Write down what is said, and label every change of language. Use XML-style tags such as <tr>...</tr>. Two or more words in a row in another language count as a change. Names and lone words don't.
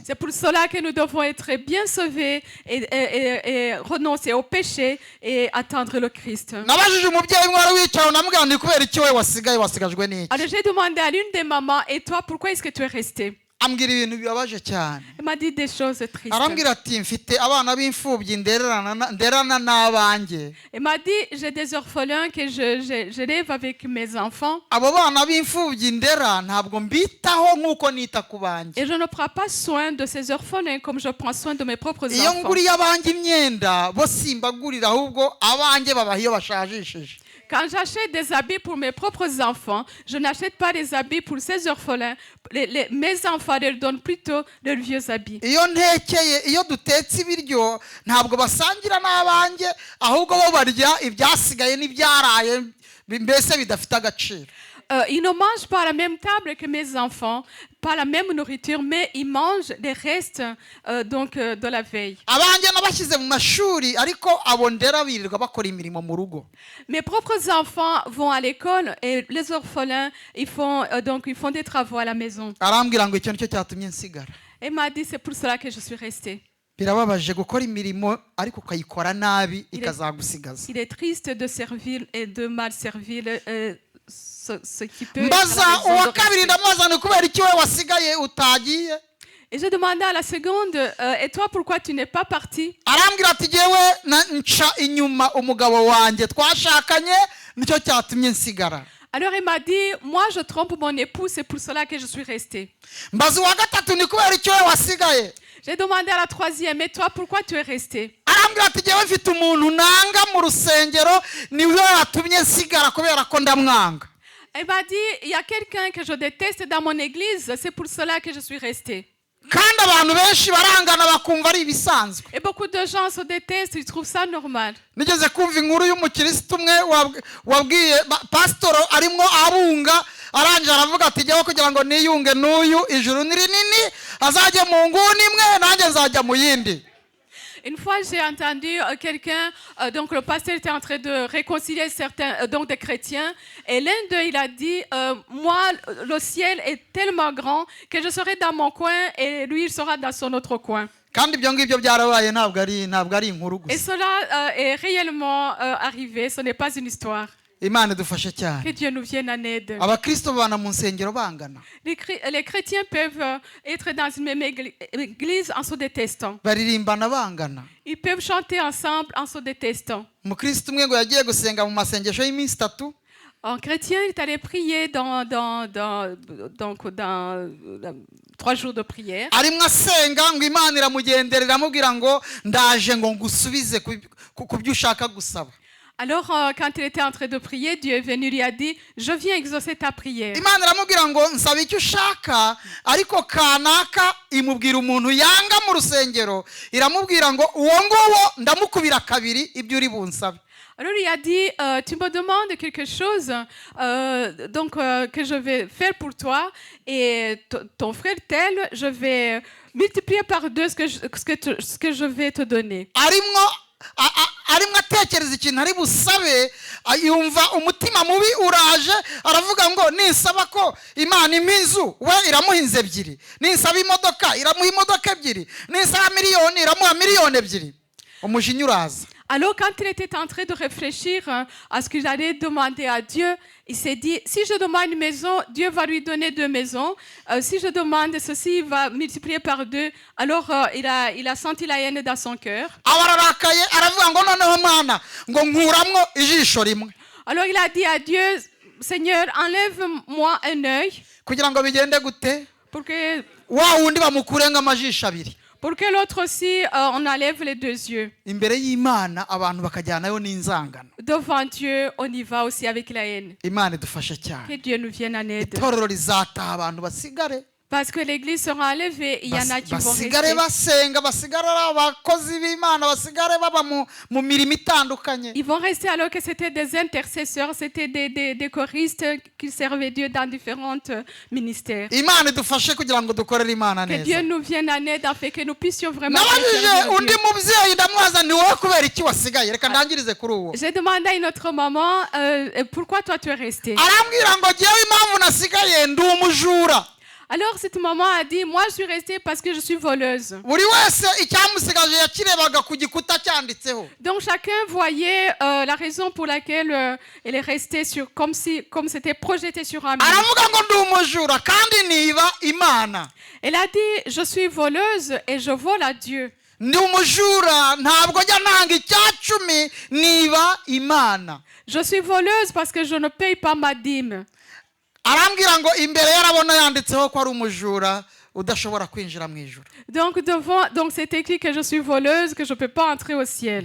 <fr>C'est pour cela que nous devons être bien sauvés et renoncer au péché et attendre le Christ.</fr> <rw>nabajije umubyeyi mwari wicaye namubwira ni kubera iki we wasigajwe n'iki.</rw> <fr>Alors j'ai demandé à l'une des mamans, et toi, pourquoi est-ce que tu es restée?</fr> <rw>ambwira ibintu bibabaje cyane.</rw> <fr>Il m'a dit des choses tristes.</fr> <rw>Arambwira ati mfite abana b'imfubyi nderana n'abanjye.</rw> <fr>Il m'a dit, j'ai des orphelins que je lève avec mes enfants.</fr> <rw>Abo bana b'imfubyi ndera ntabwo mbitaho nk'uko nita ku banjye.</rw> <fr>Et je ne prends pas soin de ces orphelins comme je prends soin de mes propres</fr> <rw>Iyo</rw> <fr>enfants.</fr> <rw>nguriye abanjye imyenda bo simbagurira ahubwo abanjye babaha iyo bashajishije.</rw> <fr>Quand j'achète des habits pour mes propres enfants, je n'achète pas des habits pour ces orphelins. Mes enfants leur donnent plutôt leurs vieux habits.</fr> <rw>Iyo dutetse ibiryo ntabwo basangira n'abanjye ahubwo bo barya ibyasigaye n'ibyaraye mbese bidafite agaciro.</rw> <fr>Ils ne mangent pas à la même table que mes enfants, pas la même nourriture, mais ils mangent les restes de la veille.</fr> <rw>Abanjye nabashyize mu mashuri ariko abo ndera birirwa bakora imirimo mu rugo.</rw> <fr>Mes propres enfants vont à l'école et les orphelins, ils font des travaux à la maison.</fr> <rw>Arambwira ngo icyo nicyo cyatumye nsigara.</rw> <fr>Et m'a dit, c'est pour cela que je suis restée.</fr> <rw>Birababaje gukora imirimo ariko ukayikora nabi ikazagusigaza.</rw> <fr>Il est triste de servir et de mal servir ce qui peut être</fr> <rw>Mbaza</rw> <fr>la raison</fr> <rw>uwa</rw> <fr>de</fr> <rw>kabiri</rw> <fr>rester.</fr> <rw>ndamubaza ni kubera iki we wasigaye utagiye.</rw> <fr>Et j'ai demandé à la seconde, et toi pourquoi tu n'es pas parti?</fr> <rw>Arambwira ati jyewe nca inyuma umugabo wanjye twashakanye nicyo cyatumye nsigara.</rw> <fr>Alors il m'a dit, moi je trompe mon époux, c'est pour cela que je suis restée.</fr> <rw>Mbaza uwa gatatu ni kubera iki we wasigaye.</rw> <fr>J'ai demandé à la troisième, et toi pourquoi tu es restée?</fr> <rw>Arambwira ati jyewe mfite umuntu nanga mu rusengero niwe watumye nsigara kubera ko ndamwanga.</rw> <fr>Elle m'a dit, il y a quelqu'un que je déteste dans mon église, c'est pour cela que je suis restée.</fr> <rw>Kandi abantu benshi barangana bakumva ari ibisanzwe.</rw> <fr>Et beaucoup de gens se détestent, ils trouvent ça normal.</fr> <rw>Nigeze kumva inkuru y'umukirisitu umwe wabwiye pasitoro arimo abunga arangije aravuga ati jyewe kugira ngo niyunge n'uyu ijuru ni rinini azajya mu nguni imwe nanjye nzajya mu yindi.</rw> <fr>Une fois, j'ai entendu quelqu'un, donc le pasteur était en train de réconcilier certains, des chrétiens, et l'un d'eux, il a dit, moi, le ciel est tellement grand que je serai dans mon coin et lui, il sera dans son autre coin.</fr> <rw>Kandi ibyo ngibyo byarabaye ntabwo ari inkuru</rw> <fr>Et</fr> <rw>gusa.</rw> <fr>cela est réellement arrivé, ce n'est pas une histoire.</fr> <rw>Imana idufashe cyane.</rw> <fr>Que Dieu nous vienne en aide.</fr> <rw>Abakristo babana mu nsengero bangana.</rw> <fr>Les chrétiens peuvent être dans une même église en se détestant.</fr> <rw>Baririmbana bangana.</rw> <fr>Ils peuvent chanter ensemble en se détestant.</fr> <rw>Umukristo umwe ngo yagiye gusenga mu masengesho y'iminsi 3.</rw> <fr>Un chrétien est allé prier dans 3 jours de prière.</fr> <rw>Arimo asenga ngo Imana iramugenderera iramubwira ngo ndaje ngo ngusubize ku byo ushaka gusaba.</rw> <fr>Alors, quand il était en train de prier, Dieu est venu, lui a dit, je viens exaucer ta prière.</fr> <rw>Imana iramubwira ngo nsaba icyo ushaka ariko kanaka imubwira umuntu yanga mu rusengero iramubwira ngo uwo nguwo ndamukubira kabiri ibyo uri bunsabe.</rw> <fr>Alors il a dit, tu me demandes quelque chose que je vais faire pour toi et ton frère tel, je vais multiplier par 2 ce que je vais te donner.</fr> <rw>Arimo atekereza ikintu ari busabe yumva umutima mubi uraje aravuga ngo nisaba ko Imana impa we iramuha inzu 2, nisaba imodoka iramuha imodoka 2, nisaba miliyoni iramuha miliyoni 2. Umujinya uraza.</rw> <fr>Alors quand il était en train de réfléchir à ce qu'il allait demander à Dieu, il s'est dit, si je demande une maison, Dieu va lui donner 2 maisons. Si je demande ceci, il va multiplier par 2. Alors il a senti la haine dans son cœur.</fr> <rw>Abararakaye aravuga ngo noneho Mana ngo nkuramwo ijisho rimwe.</rw> <fr>Alors il a dit à Dieu, Seigneur, enlève-moi un œil.</fr> <rw>Kugira ngo bigende gute?</rw> <fr>Pour que</fr> <rw>Wa wundi bamukurenga amajisho 2.</rw> <fr>Pour que l'autre aussi, on enlève les 2 yeux.</fr> <rw>Imbere y'Imana abantu bakajyanayo n'inzangano.</rw> <fr>Devant Dieu, on y va aussi avec la haine.</fr> <rw>Imana idufashe cyane.</rw> <fr>Que Dieu nous vienne en aide.</fr> <rw>Itorero rizataha abantu basigare.</rw> <fr>Parce que l'église sera enlevée, il y en a qui vont rester.</fr> <rw>Basigare basenga, basigare abakozi b'Imana, basigare baba mu mirimo itandukanye.</rw> <fr>Ils vont rester alors que c'était des intercesseurs, c'était des choristes qui servaient Dieu dans différents ministères.</fr> <rw>Imana idufashe kugira ngo dukorere Imana</rw> <fr>Que Dieu</fr> <rw>neza.</rw> <fr>nous vienne en aide afin que nous puissions vraiment</fr> <rw>Nabajije</rw> <fr>servir</fr> <rw>undi</rw> <fr>Dieu.</fr> <rw>mubyeyi ndamubaza ni wowe kubera iki wasigaye reka ndangirize kuri uwo.</rw> <fr>J'ai demandé à une autre maman, pourquoi toi tu es restée?</fr> <rw>Arambwira ngo jyewe impamvu nasigaye ndi umujura.</rw> <fr>Alors cette maman a dit, moi je suis restée parce que je suis voleuse.</fr> <rw>buri wese icyamusigaje yakirebaga ku gikuta cyanditseho.</rw> <fr>Donc chacun voyait la raison pour laquelle elle est restée comme c'était projeté sur un mur.</fr> <rw>aravuga ngo ndi umujura kandi niba Imana.</rw> <fr>Elle a dit, je suis voleuse et je vole à Dieu.</fr> <rw>Ndi umujura ntabwo njya ntanga icyacumi niba Imana.</rw> <fr>Je suis voleuse parce que je ne paye pas ma dîme.</fr> <rw>arambwira ngo imbere yarabona yanditseho ko ari umujura udashobora kwinjira mu ijuru.</rw> <fr>Donc c'est écrit que je suis voleuse, que je ne peux pas entrer au ciel.</fr>